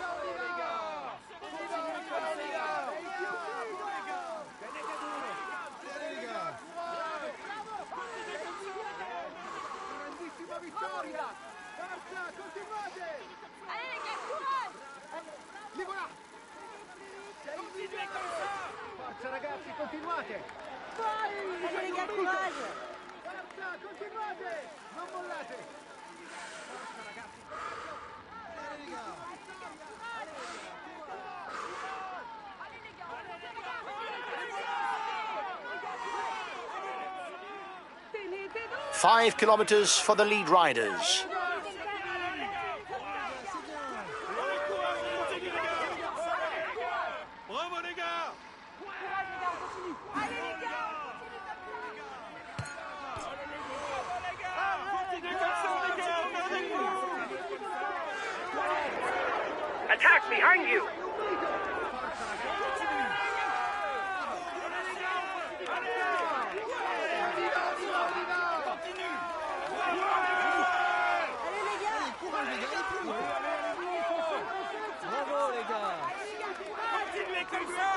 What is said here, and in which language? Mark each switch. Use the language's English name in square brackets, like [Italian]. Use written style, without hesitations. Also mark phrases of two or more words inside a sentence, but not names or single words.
[French] Allez les gars, courage. Li voilà. continuez comme ça. [Italian] Forza ragazzi, continuate. [French] Allez les gars, courage. [Italian] Forza, continuate. Non mollate. Forza ragazzi. [French] Allez les gars. [English] 5 kilometres for the lead riders. [French] Bravo les gars. Continuez comme ça les gars, on est avec vous. [English] Attack behind you! [French] Bravo les gars. Continuez comme ça.